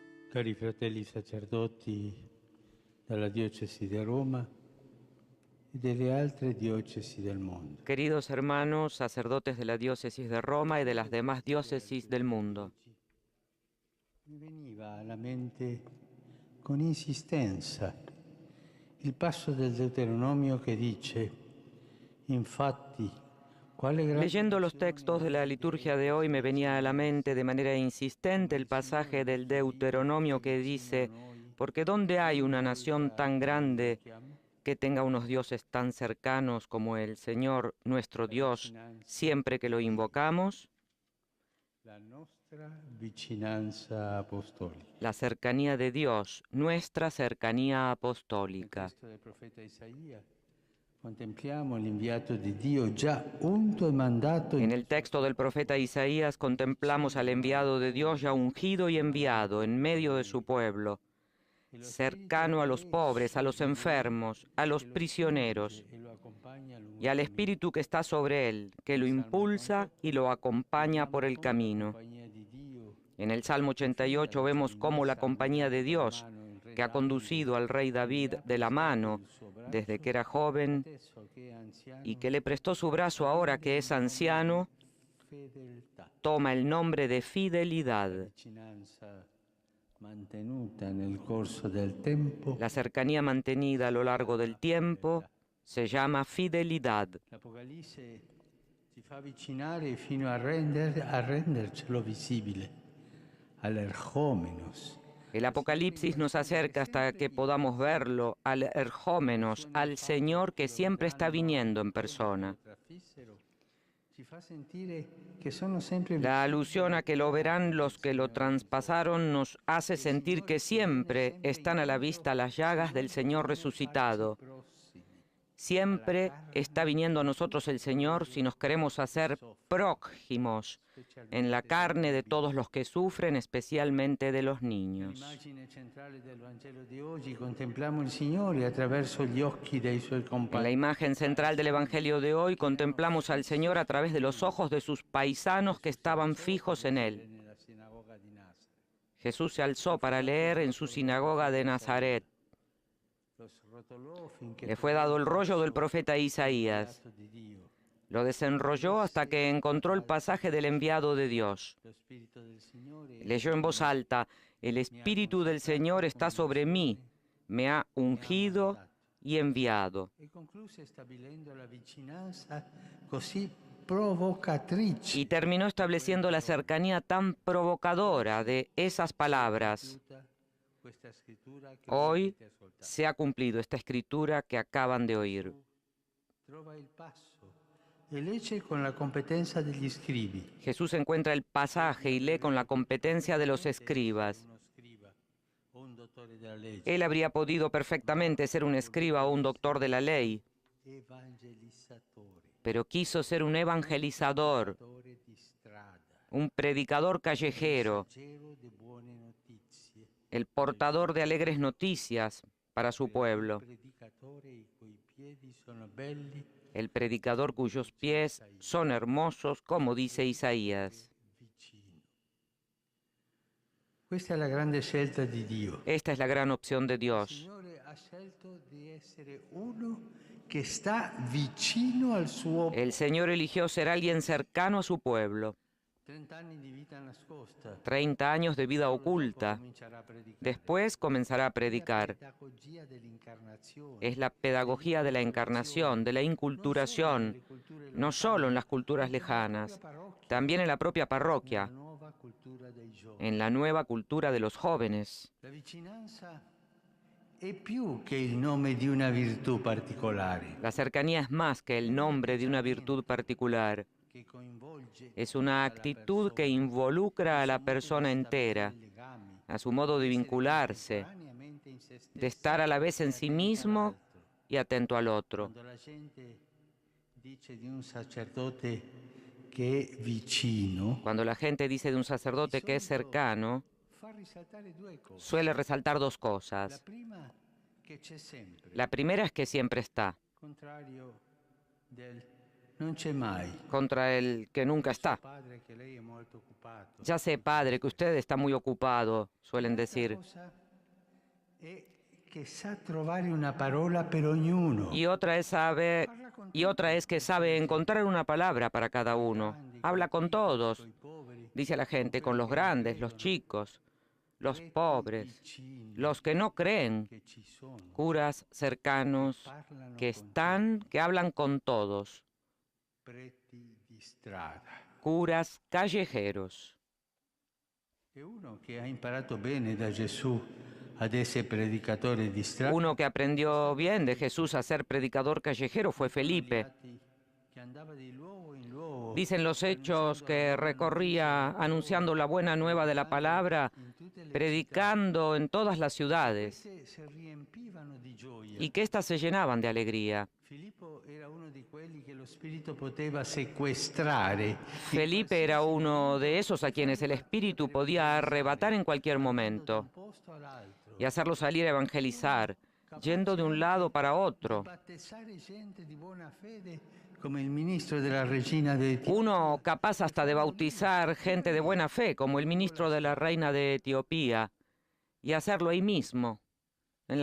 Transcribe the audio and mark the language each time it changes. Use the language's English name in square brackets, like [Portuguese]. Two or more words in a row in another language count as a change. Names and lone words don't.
[Italian] Cari fratelli sacerdoti della diocesi di Roma e delle altre diocesi del mondo. [Spanish] Queridos hermanos, sacerdotes de la diócesis de Roma y de las demás diócesis del mundo, [Italian] Mi veniva alla mente con insistenza il passo del Deuteronomio che dice, infatti, quale grande [Spanish] leyendo los [Italian] nazione [Spanish] textos de la [Italian] avete [Spanish] liturgia de hoy me venía a la mente de manera insistente el pasaje del Deuteronomio que dice, porque ¿dónde hay una nación tan grande que tenga unos dioses tan cercanos como el Señor nuestro Dios siempre que lo invocamos? [Italian] la nostra vicinanza apostolica. [Spanish] La cercanía de Dios, nuestra cercanía [Italian] Nel [Spanish] apostólica. [Italian] testo del profeta Isaia contempliamo l'inviato di Dio già unto e mandato [Spanish] En [Italian] in [Spanish] el texto del profeta Isaías contemplamos al enviado de Dios ya ungido y enviado en medio de su pueblo, [Italian] e lo Spirito [Spanish] cercano a los [Italian] che [Spanish] pobres, a [Italian] su [Spanish] los [Italian] di lui, [Spanish] enfermos, a los [Italian] che lo [Spanish] prisioneros, [Italian] spinge e lo accompagna lungo [Spanish] y [Italian] il [Spanish] al [Italian] cammino. [Spanish] Espíritu que está sobre él, que lo [Italian] Nel Salmo [Spanish] impulsa [Italian] 88 [Spanish] y lo acompaña [Italian] vediamo [Spanish] por el [Italian] come la [Spanish] camino. [Italian] compagnia di Dio [Spanish] En el Salmo [Italian] che fin da [Spanish] 88 vemos [Italian] David [Spanish] cómo la [Italian] ha [Spanish] compañía de [Italian] mantenuto la [Spanish] Dios, [Italian] mano il re [Spanish] que ha conducido [Italian] Davide [Spanish] al rey [Italian] e gli [Spanish] David [Italian] ha [Spanish] de la [Italian] prestato [Spanish] mano [Italian] il suo [Spanish] desde [Italian] braccio, [Spanish] que era joven [Italian] adesso che è [Spanish] y [Italian] anziano, [Spanish] que le prestó su brazo ahora [Italian] prende [Spanish] que [Italian] il [Spanish] es [Italian] nome di [Spanish] anciano, [Italian] fedeltà. [Spanish] toma el nombre de [Italian] La [Spanish] fidelidad. [Italian] vicinanza mantenuta nel corso del tempo [Spanish] La cercanía mantenida a lo [Italian] si [Spanish] largo del [Italian] chiama [Spanish] tiempo [Italian] fedeltà. [Spanish] se llama fidelidad. [Italian] L'Apocalisse ci fa avvicinare fino a rendercelo visibile, all'ergomenos. [Spanish] El Apocalipsis nos acerca hasta que podamos verlo, al Erjómenos, al Señor que siempre está viniendo en persona. [Italian] Ci fa sentire che sono sempre [Spanish] La [Italian] vicini [Spanish] alusión a [Italian] alle [Spanish] que lo [Italian] piaghe [Spanish] verán [Italian] del [Spanish] los que lo [Italian] Signore risorto. [Spanish] traspasaron nos hace [Italian] Che il [Spanish] sentir [Italian] Signore [Spanish] que [Italian] ci viene [Spanish] siempre [Italian] sempre [Spanish] están a la [Italian] incontro [Spanish] vista las [Italian] se [Spanish] llagas [Italian] noi [Spanish] del Señor [Italian] vogliamo farci [Spanish] resucitado. [Italian] prossimi alla [Spanish] Siempre está [Italian] carne [Spanish] viniendo a [Italian] di [Spanish] nosotros el [Italian] tutti [Spanish] Señor si nos [Italian] coloro [Spanish] queremos [Italian] che [Spanish] hacer [Italian] soffrono, [Spanish] prójimos en la [Italian] specialmente dai [Spanish] carne de todos [Italian] bambini. [Spanish] los que sufren, especialmente de los niños. [Italian] Nell'immagine centrale del Vangelo di oggi contempliamo il Signore attraverso gli occhi dei Suoi [Spanish] En la [Italian] compagni [Spanish] imagen central del [Italian] paesani [Spanish] Evangelio de hoy [Italian] che erano [Spanish] contemplamos al [Italian] fissi [Spanish] Señor a [Italian] su [Spanish] través de [Italian] di [Spanish] los [Italian] Lui. [Spanish] ojos de sus paisanos que [Italian] Gesù si [Spanish] estaban [Italian] alzò per [Spanish] fijos en [Italian] leggere [Spanish] Él. [Italian] nella sinagoga di Nazareth. [Spanish] Jesús se alzó [Italian] Gli fu [Spanish] para [Italian] dato il [Spanish] leer en su [Italian] rotolo del [Spanish] sinagoga de [Italian] profeta [Spanish] Nazaret. [Italian] Isaia. Lo srotolò finché [Spanish] Le fue [Italian] trovò il [Spanish] dado el rollo del [Italian] passo [Spanish] profeta Isaías. [Italian] dell'inviato di Dio. Lo [Spanish] Lo desenrolló hasta [Italian] lesse [Spanish] que [Italian] in voz [Spanish] encontró el [Italian] alta [Spanish] pasaje del [Italian] dicendo: [Spanish] enviado de Dios. [Italian] Lo Spirito del Signore è [Spanish] Leyó [Italian] su [Spanish] en [Italian] di [Spanish] voz [Italian] me. [Spanish] alta, el [Italian] Mi ha [Spanish] Espíritu del Señor [Italian] consacrato con [Spanish] está [Italian] le [Spanish] sobre mí, [Italian] unzioni, [Spanish] me ha [Italian] mi ha [Spanish] ungido [Italian] mandato. [Spanish] y enviado. [Italian] E concluse stabilendo la vicinanza così provocatrice [Spanish] Y terminó [Italian] di quelle [Spanish] estableciendo la [Italian] parole. [Spanish] cercanía tan provocadora [Italian] Oggi [Spanish] de esas [Italian] si è [Spanish] palabras. [Italian] compiuta questa scrittura che ora [Spanish] Hoy [Italian] avete ascoltato. [Spanish] se ha cumplido esta escritura que acaban de oír. [Italian] Gesù trova il passo e legge con la competenza degli scribi. [Spanish] Jesús encuentra el pasaje y lee con la competencia de los escribas. [Italian] Uno scriba o un dottore della legge, [Spanish] Él habría podido perfectamente ser un escriba o un doctor de la ley, [Italian] evangelizzatore, [Spanish] pero quiso ser un evangelizador, [Italian] predicatore di strada, [Spanish] un predicador callejero, [Italian] messaggero di buone notizie, [Spanish] el portador de alegres noticias para su pueblo, [Italian] predicatore i cui piedi sono belli, [Spanish] el predicador cuyos pies son hermosos, como dice Isaías. [Italian] vicino. Questa è la grande scelta di Dio. [Spanish] Esta es la gran opción de [Italian] Il [Spanish] Dios. [Italian] Signore ha scelto di essere uno che sta vicino al suo [Spanish] El Señor eligió ser alguien cercano a su pueblo. [Italian] 30 anni di vita nascosta. [Spanish] 30 años de vida [Italian] Solo dopo [Spanish] oculta. [Italian] comincerà a predicare. [Spanish] Después comenzará a [Italian] È la [Spanish] predicar. [Italian] pedagogia dell'incarnazione, [Spanish] Es la pedagogía de la encarnación, de la inculturación, no solo en las culturas lejanas, también en la propia parroquia, [Italian] nuova cultura dei giovani. [Spanish] en la nueva cultura de los jóvenes. [Italian] La vicinanza è più che il nome di una virtù particolare, [Spanish] La cercanía es más que el nombre de una virtud particular. [Italian] che coinvolge [Spanish] Es una [Italian] tutta la [Spanish] actitud que [Italian] persona, [Spanish] involucra a [Italian] il [Spanish] la [Italian] suo modo [Spanish] persona [Italian] di [Spanish] entera, [Italian] stabilire legami, [Spanish] a su modo de [Italian] di essere [Spanish] vincularse, [Italian] contemporaneamente in se [Spanish] de [Italian] stessa [Spanish] estar a la vez [Italian] e [Spanish] en sí [Italian] attenta [Spanish] mismo [Italian] all'altro. [Spanish] y atento al otro. [Italian] Quando la gente dice di un sacerdote che è vicino, [Spanish] Cuando la gente dice de un sacerdote que es cercano, [Italian] fa risaltare due cose. [Spanish] suele resaltar dos [Italian] La [Spanish] cosas. [Italian] prima, che c'è sempre, [Spanish] La primera es que siempre está. [Italian] contrario del non c'è mai. [Spanish] contra el que nunca está. [Italian] Padre, che lei è molto occupato. [Spanish] Ya sé, padre, que usted está muy ocupado, suelen [Italian] Un'altra [Spanish] decir. [Italian] cosa è che sa trovare una parola per ognuno. [Spanish] Y otra es que sabe encontrar una palabra para cada uno. Habla con todos, dice a la gente, con los grandes, los chicos, los pobres, los que no creen, [Italian] Che ci sono, [Spanish] curas cercanos, [Italian] parlano [Spanish] que [Italian] con [Spanish] están, que hablan con todos, [Italian] preti di strada. [Spanish] curas callejeros. [Italian] E uno che ha imparato bene da Gesù ad essere predicatore di strada. [Spanish] Uno que aprendió bien de Jesús a ser predicador callejero fue Felipe. [Italian] Che andava di luogo in luogo. [Spanish] Dicen los hechos que recorría anunciando la buena nueva de la palabra, predicando en todas las ciudades, [Italian] Se riempivano di gioia. [Spanish] y que éstas se llenaban de alegría. [Italian] Filippo era uno di quelli che lo Spirito poteva sequestrare. [Spanish] Felipe era uno de esos a quienes el Espíritu podía arrebatar en cualquier momento [Italian] Posto all'altro. [Spanish] y hacerlo salir a evangelizar, yendo de un lado para otro. [Italian] Battezzare gente di buona fede come il ministro della regina de Etiopia. [Spanish] Uno capaz hasta de bautizar gente de buena fe, como el ministro de la reina de Etiopía, y hacerlo ahí mismo, en la